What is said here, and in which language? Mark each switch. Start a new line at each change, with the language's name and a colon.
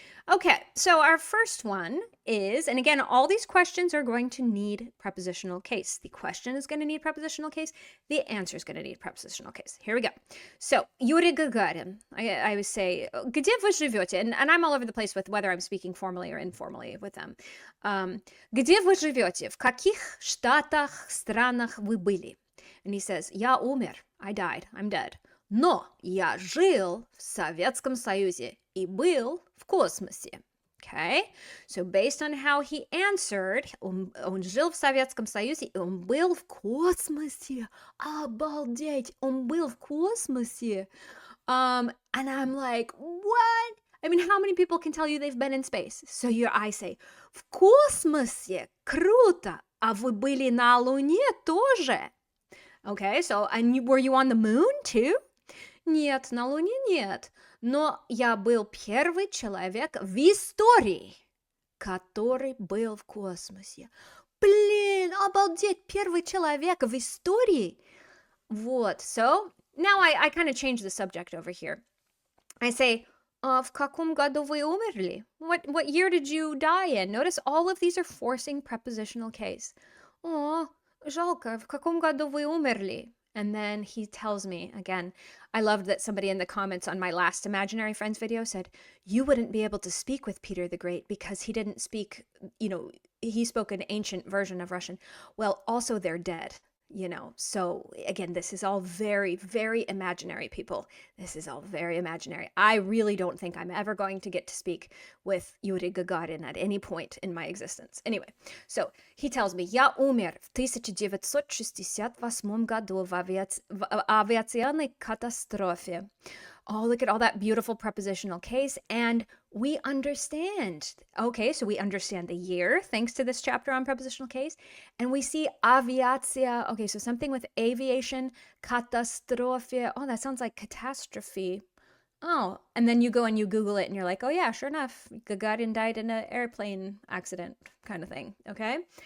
English: Okay, so our first one is, and again, all these questions are going to need prepositional case. The question is going to need prepositional case. The answer is going to need prepositional case. Here we go. So, Yuri Gagarin, I would say,
Russian: где вы живете?
English: And I'm all over the place with whether I'm speaking formally or informally with them.
Russian: Где вы живете? В каких штатах, странах вы были?
English: And he says,
Russian: я умер.
English: I died. I'm dead.
Russian: Но я жил в Советском Союзе и был в космосе.
English: Okay, so based on how he answered,
Russian: он жил в Советском Союзе и он был в космосе. Обалдеть, он был в космосе.
English: And I'm like, what? I mean, how many people can tell you they've been in space? So I say,
Russian: в космосе, круто. А вы были на Луне тоже?
English: Okay, so, and were you on the moon too?
Russian: Нет, на Луне нет. Но я был первый человек в истории, который был в космосе. Блин, обалдеть, первый человек в истории. Вот,
English: so now I kind of change the subject over here. I say,
Russian: в каком году вы умерли?
English: What year did you die in? Notice all of these are forcing prepositional case.
Russian: О, жалко, в каком году вы умерли?
English: And then he tells me, again, I loved that somebody in the comments on my last Imaginary Friends video said, you wouldn't be able to speak with Peter the Great because he didn't speak, he spoke an ancient version of Russian. Well, also they're dead, So again, this is all very, very imaginary, people. This is all very imaginary. I really don't think I'm ever going to get to speak with Yuri Gagarin at any point in my existence. Anyway, so he tells me,
Russian: я умер в 1968 году в авиационной катастрофе.
English: Oh, look at all that beautiful prepositional case, and we understand. Okay, so we understand the year thanks to this chapter on prepositional case, and we see aviacja. Okay, so something with aviation,
Russian: катастрофе.
English: Oh, that sounds like catastrophe. Oh, and then you go and you Google it and you're like, oh yeah, sure enough, Gagarin died in an airplane accident kind of thing, okay?